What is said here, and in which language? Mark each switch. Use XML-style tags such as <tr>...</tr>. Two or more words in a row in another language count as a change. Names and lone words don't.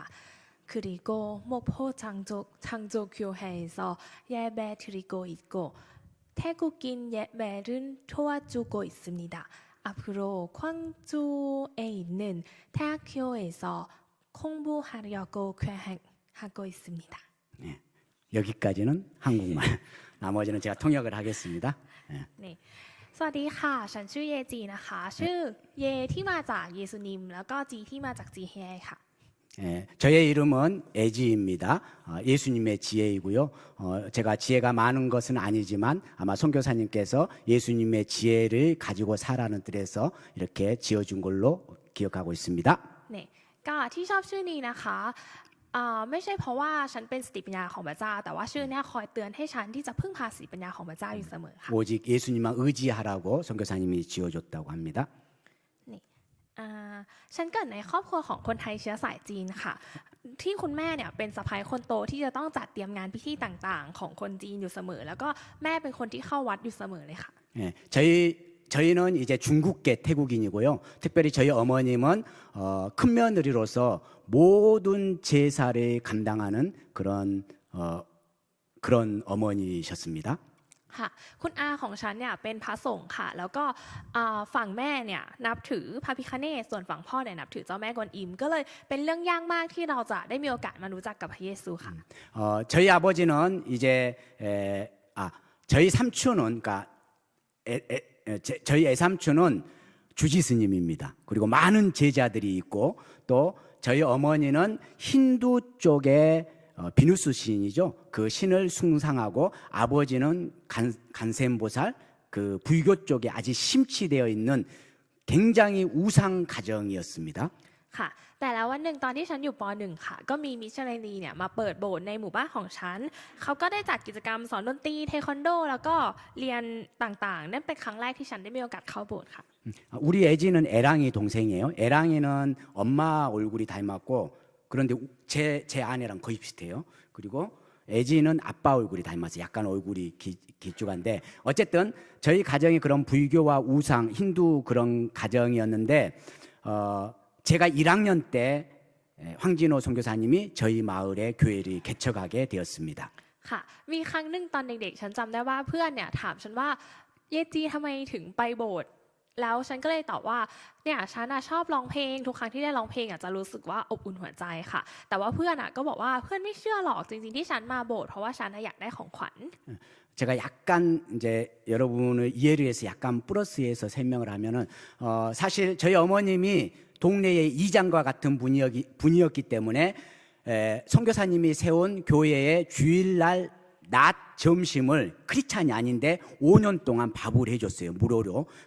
<ko>그리고 목포 장조교회에서 예배 드리고 있고 태국인 예배를 도와주고 있습니다. 앞으로 광주에 있는 대학교에서 공부하려고 계획하고 있습니다. 네, 여기까지는 한국말. 나머지는 제가 통역을 하겠습니다.</ko> <th>นี่สวัสดีค่ะฉันชื่อเยจีนะคะชื่อเยที่มาจากเยซูนิมแล้วก็จีที่มาจากจีเฮค่ะ</th> <ko>저의 이름은 애지입니다. 예수님의 지혜이고요. 제가 지혜가 많은 것은 아니지만 아마 선교사님께서 예수님의 지혜를 가지고 살라는 뜻에서 이렇게 지어준 걸로 기억하고 있습니다.</ko> <th>นี่ก็ที่ชอบชื่อนี้นะคะไม่ใช่เพราะว่าฉันเป็นสติปัญญาของพระเจ้าแต่ว่าชื่อนี้คอยเตือนให้ฉันที่จะพึ่งพาสติปัญญาของพระเจ้าอยู่เสมอค่ะ</th> <ko>오직 예수님만 의지하라고 선교사님이 지어줬다고 합니다.</ko> <th>นี่ฉันเกิดในครอบครัวของคนไทยเชื้อสายจีนค่ะที่คุณแม่เนี่ยเป็นสะใภ้คนโตที่จะต้องจัดเตรียมงานพิธีต่างๆของคนจีนอยู่เสมอแล้วก็แม่เป็นคนที่เข้าวัดอยู่เสมอเลยค่ะ</th> <ko>저희는 이제 중국계 태국인이고요. 특별히 저희 어머님은 큰 며느리로서 모든 제사를 감당하는 그런 어머니셨습니다.</ko> <th>ค่ะคุณอาของฉันเนี่ยเป็นพระสงฆ์ค่ะแล้วก็ฝั่งแม่เนี่ยนับถือพระพิฆเนศส่วนฝั่งพ่อเนี่ยนับถือเจ้าแม่กวนอิมก็เลยเป็นเรื่องยากมากที่เราจะได้มีโอกาสมารู้จักกับพระเยซูค่ะ</th> <ko>저희 아버지는 이제 저희 삼촌은 그러니까 저희 애삼촌은 주지스님입니다. 그리고 많은 제자들이 있고 또 저희 어머니는 힌두 쪽의 비누스 신이죠. 그 신을 숭상하고 아버지는 간센보살 그 불교 쪽에 아주 심취되어 있는 굉장히 우상 가정이었습니다.</ko> <th>ค่ะแต่แล้ววันหนึ่งตอนที่ฉันอยู่ป .1 ค่ะก็มีมิชชันนารีเนี่ยมาเปิดโบสถ์ในหมู่บ้านของฉันเขาก็ได้จัดกิจกรรมสอนดนตรีเทควันโดแล้วก็เรียนต่างๆนั่นเป็นครั้งแรกที่ฉันได้มีโอกาสเข้าโบสถ์ค่ะ</th> <ko>우리 애지는 애랑이 동생이에요. 애랑이는 엄마 얼굴이 닮았고 그런데 제 아내랑 거의 비슷해요. 그리고 애지는 아빠 얼굴이 닮아서 약간 얼굴이 길쭉한데 어쨌든 저희 가정이 그런 불교와 우상, 힌두 그런 가정이었는데 제가 1학년 때 황진호 선교사님이 저희 마을에 교회를 개척하게 되었습니다.</ko> <th>ค่ะมีครั้งหนึ่งตอนเด็กๆฉันจำได้ว่าเพื่อนเนี่ยถามฉันว่าเยจีทำไมถึงไปโบสถ์แล้วฉันก็เลยตอบว่าเนี่ยฉันชอบร้องเพลงทุกครั้งที่ได้ร้องเพลงจะรู้สึกว่าอบอุ่นหัวใจค่ะแต่ว่าเพื่อนก็บอกว่าเพื่อนไม่เชื่อหรอกจริงๆที่ฉันมาโบสถ์เพราะว่าฉันอยากได้ของขวัญ</th> <ko>제가 약간 이제 여러분을 이해를 해서 약간 플러스해서 설명을 하면은 사실 저희 어머님이 동네의 이장과 같은 분이었기 때문에 선교사님이 세운 교회의 주일날 낮 점심을 크리스찬이 아닌데 5년 동안 밥을 해줬어요 무료로.</ko>